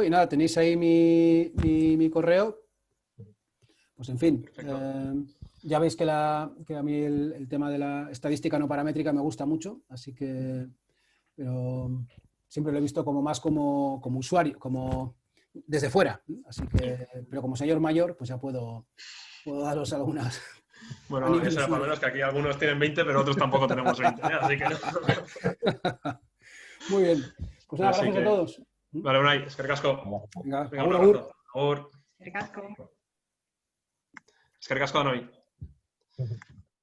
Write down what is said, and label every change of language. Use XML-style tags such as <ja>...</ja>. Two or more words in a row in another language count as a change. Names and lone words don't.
<es>Y nada, tenéis ahí mi correo. Pues en fin, ya veis que a mí el tema de la estadística no paramétrica me gusta mucho, así que pero siempre lo he visto más como usuario, como desde fuera. Así que, pero como señor mayor, pues ya puedo daros algunas. Bueno, nivel eso era para usuario. menos, que aquí algunos tienen 20, pero otros tampoco tenemos 20, ¿eh? Así que no. Muy bien. Pues nada, Así gracias que- a todos. Vale,</es> <eu>Unai, eskerrik asko.</eu> <es>Venga, Venga, un</es> <eu>agur, agur.</eu> <es>abrazo. Agur.</es> <eu>Eskerrik asko. Eskerrik asko, Unai.</eu>